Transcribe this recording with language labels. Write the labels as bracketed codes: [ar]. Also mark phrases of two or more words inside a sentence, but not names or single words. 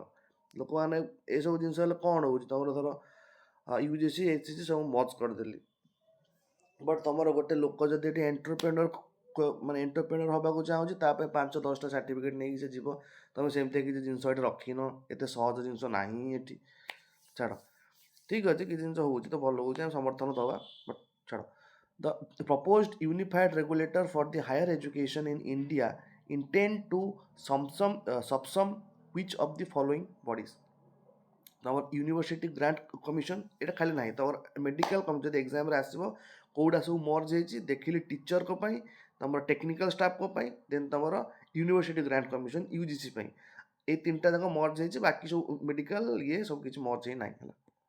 [or] ଲୋକମାନେ ଏସବୁ ଜିନିଷ ହେଲେ କ'ଣ ହେଉଛି, ତମର ଧର UGC HCC ସବୁ ମର୍ଜ କରିଦେଲି, ବଟ୍ ତମର ଗୋଟେ ଲୋକ ଯଦି ଏଠି ମାନେ ଏଣ୍ଟରପ୍ରେନ୍ୟୁର ହେବାକୁ ଚାହୁଁଛି, ତା ପାଇଁ 5-10ଟା ସାର୍ଟିଫିକେଟ୍ ନେଇକି ସେ ଯିବ। ତମେ ସେମିତି କିଛି ଜିନିଷ ଏଠି ରଖିନ, ଏତେ ସହଜ ଜିନିଷ ନାହିଁ ଏଠି। ଛାଡ଼, ଠିକ୍ ଅଛି, କିଛି ଜିନିଷ ହେଉଛି ତ ଭଲ ହେଉଛି, ଆମେ ସମର୍ଥନ ଦେବା, ବଟ୍ ଛାଡ଼। [en] The proposed unified regulator for the higher education in India intend to subsum which of the following bodies? [or] ତମର ୟୁନିଭର୍ସିଟି ଗ୍ରାଣ୍ଟ କମିଶନ, ଏଇଟା ଖାଲି ନାହିଁ, ତମର ମେଡ଼ିକାଲ ଯଦି ଏକ୍ଜାମ୍ରେ ଆସିବ କେଉଁଟା ସବୁ ମର୍ଜ ହେଇଛି ଦେଖିଲି, ଟିଚରଙ୍କ ପାଇଁ, ତମର [en] technical staffଙ୍କ [or] ପାଇଁ, ଦେନ୍ ତମର ୟୁନିଭର୍ସିଟି ଗ୍ରାଣ୍ଟ କମିଶନ UGC ପାଇଁ, ଏଇ 3ଟା ଯାକ ମର୍ଜ ହେଇଛି, ବାକି ସବୁ ମେଡ଼ିକାଲ ଇଏ ସବୁ କିଛି ମର୍ଜ ହେଇ ନାହିଁ ହେଲା।